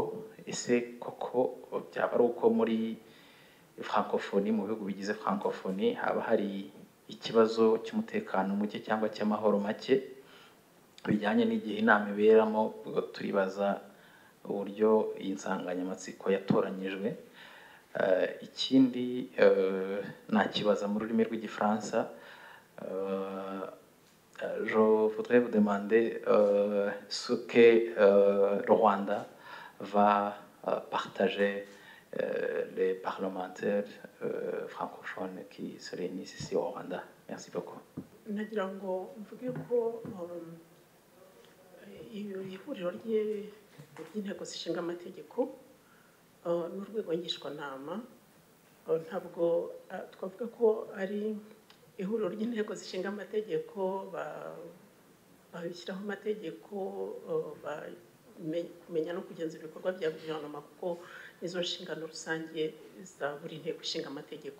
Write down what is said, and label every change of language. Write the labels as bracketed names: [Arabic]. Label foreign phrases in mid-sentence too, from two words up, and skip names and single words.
[Kinyarwanda] Ese koko byaba ari uko muri francophonie, mu bihugu bigize francophonie, haba hari ikibazo cy'umutekano muke cyangwa cy'amahoro make bijyanye n'igihe inama iberamo? Turibaza uburyo iyi nsanganyamatsiko yatoranyijwe. Ikindi nakibaza mu rurimi rw'igifaransa. [French] Je voudrais vous demander ce que le Rwanda va partager les parlementaires francophones qui se réunissent ici au Rwanda. Merci beaucoup. [Kinyarwanda] Nagira ngo mvuge ko ihuriro ry'inteko zishinga amategeko n'urwego ngishwanama ntabwo twavuga ko ari ihuriro ry'inteko zishinga amategeko babishyiraho amategeko kumenya no kugenzura ibikorwa bya guverinoma, kuko nizo nshingano rusange za buri nteko ishinga amategeko.